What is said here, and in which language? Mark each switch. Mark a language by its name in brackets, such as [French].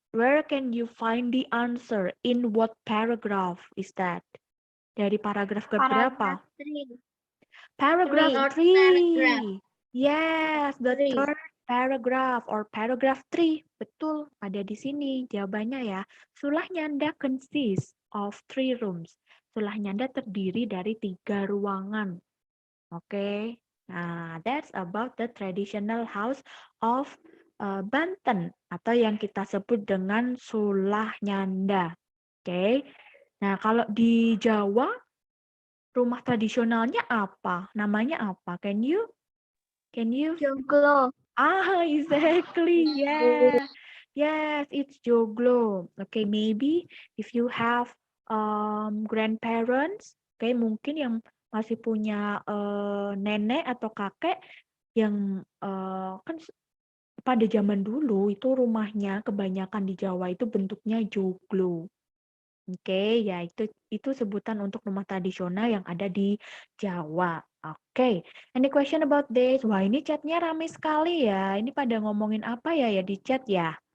[English] Where can you find the answer? In what paragraph is that? [Indonesian] Dari paragraf keberapa? [English] Paragraph 3. Yes, the third paragraph or paragraph 3. [Indonesian] Betul, ada di sini jawabannya ya. Sulah Nyanda [English] consists of 3 rooms. [Indonesian] Sulah Nyanda terdiri dari 3 ruangan. [English] Oke. Nah, that's about the traditional house of Banten [Indonesian] atau yang kita sebut dengan [English] Sulah Nyanda. Oke. [Indonesian] Nah, kalau di Jawa rumah tradisionalnya apa? Namanya apa? [English] Can you [Indonesian] Joglo. [English] exactly. Yeah. Yes, it's joglo. Okay, maybe if you have grandparents, okay, [Indonesian] mungkin yang masih punya nenek atau kakek yang kan pada zaman dulu itu rumahnya kebanyakan di Jawa itu bentuknya joglo. Oke, ya itu sebutan untuk rumah tradisional yang ada di Jawa. [English] Oke, any question about this? [Indonesian] Wah, ini chatnya ramai sekali ya. Ini pada ngomongin apa ya di chat ya?